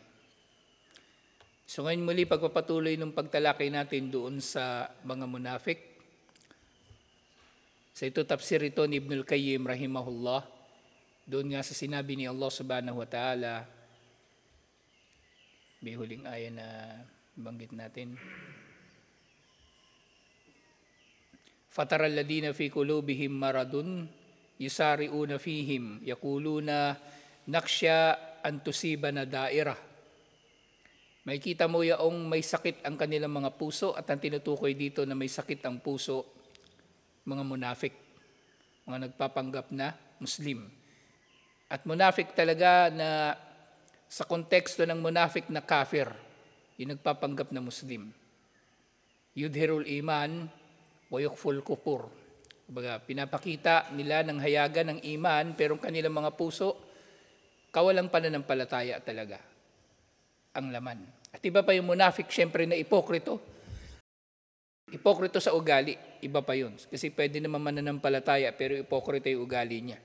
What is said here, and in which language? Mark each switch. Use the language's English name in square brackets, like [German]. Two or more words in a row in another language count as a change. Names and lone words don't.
[Filipino] So ngayon muli pagpapatuloy ng pagtalakay natin doon sa mga munafik. So ito tafsir ito ni Ibnul Qayyim rahimahullah. Doon nga sa sinabi ni Allah [Arabic] سبحانه وتعالى, [Filipino] may huling aya na banggit natin. [Arabic] فترى الذين في قلوبهم مرض يسارعون فيهم يقولون نخشى أن تصيبنا دائرة. [Filipino] May kita mo yaong may sakit ang kanilang mga puso, at ang tinutukoy dito na may sakit ang puso, mga munafik, mga nagpapanggap na Muslim. At munafik talaga na sa konteksto ng munafik na kafir, yung nagpapanggap na Muslim. [Arabic] يظهر الإيمان ويخفي الكفر. [Filipino] Kumbaga, pinapakita nila ng hayagan ng iman, pero ang kanilang mga puso, kawalang pananampalataya talaga ang laman. At iba pa yung munafik, syempre na ipokrito. Ipokrito sa ugali, iba pa yun. Kasi pwede naman mananampalataya, pero ipokrito yung ugali niya.